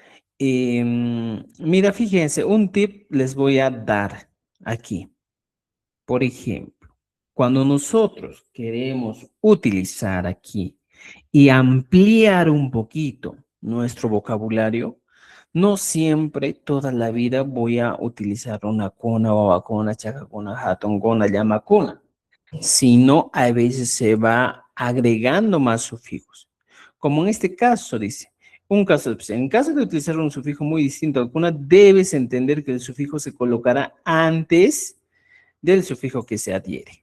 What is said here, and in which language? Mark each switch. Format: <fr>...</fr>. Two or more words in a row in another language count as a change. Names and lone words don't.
<es>Mira, fíjense, un tip les voy a dar aquí. Por ejemplo, Cuando nosotros queremos utilizar aquí y ampliar un poquito nuestro vocabulario, no siempre toda la vida voy a utilizar una cuna,</es> <qu>babacuna, chacacuna, jatongona, llamacuna,</qu> <es>sino a veces se va agregando más sufijos. Como en este caso, dice, un caso especial. En caso de utilizar un sufijo muy distinto al cuna, debes entender que el sufijo se colocará antes del sufijo que se adhiere.</es>